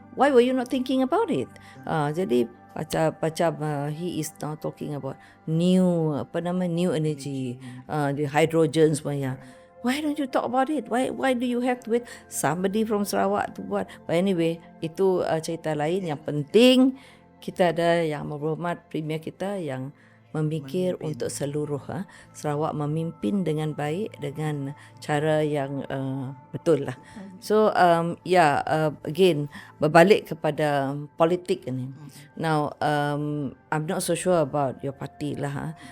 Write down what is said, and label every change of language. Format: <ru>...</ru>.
<en>Why were you not thinking about it?</en> <ms>Jadi macam</ms> <en>he is now talking about new energy, the hydrogen semuanya. Why don't you talk about it? Why do you have to wait somebody from Sarawak to</en> <ms>buat?</ms> <en>But anyway,</en> <ms>itu cerita lain. Yang penting kita ada yang berhormat premier kita yang memikir untuk seluruh Sarawak memimpin dengan baik, dengan cara yang betul lah.</ms> <en>So again</en> <ms>berbalik kepada politik ini.</ms> <en>Now I'm not so sure about your party lah.</en>